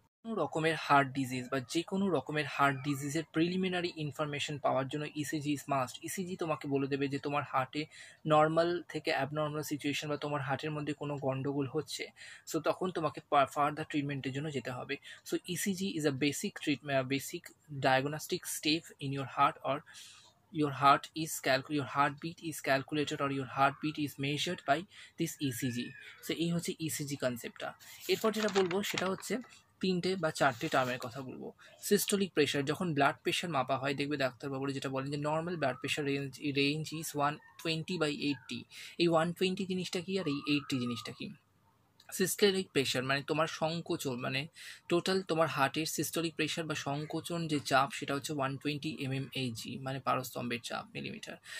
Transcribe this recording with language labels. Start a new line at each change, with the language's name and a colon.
Bangla: কোনো রকমের heart disease বা যে কোনো রকমের হার্ট ডিজিজের প্রিলিমিনারি ইনফরমেশন পাওয়ার জন্য ইসিজি ইজ মাস্ট। ইসিজি তোমাকে বলে দেবে যে তোমার হার্টে নর্মাল থেকে অ্যাবনর্মাল সিচুয়েশন বা তোমার হার্টের মধ্যে কোনো গন্ডগোল হচ্ছে, সো তখন তোমাকে ফার্দার ট্রিটমেন্টের জন্য যেতে হবে।
English: So ECG is a basic basic diagnostic step in your heart, or your heartbeat is calculated or your heartbeat is measured by this ECG.
Bangla: So এই হচ্ছে ECG কনসেপ্টটা। এরপর যেটা বলবো সেটা হচ্ছে 3টে বা 4টে টার্মের কথা বলবো। সিস্টোলিক প্রেশার, যখন ব্লাড প্রেশার মাপা হয় দেখবে ডাক্তারবাবুরা যেটা বলেন যে normal blood pressure range is 120/80। এই 120 জিনিসটা কি আর এই 80 জিনিসটা কি। সিস্টোলিক প্রেশার মানে তোমার সংকোচন, মানে টোটাল তোমার হার্টের সিস্টোলিক প্রেশার বা সংকোচন যে চাপ সেটা হচ্ছে 120 mmHg, মানে পারস্তম্ভের চাপ মিলিমিটার।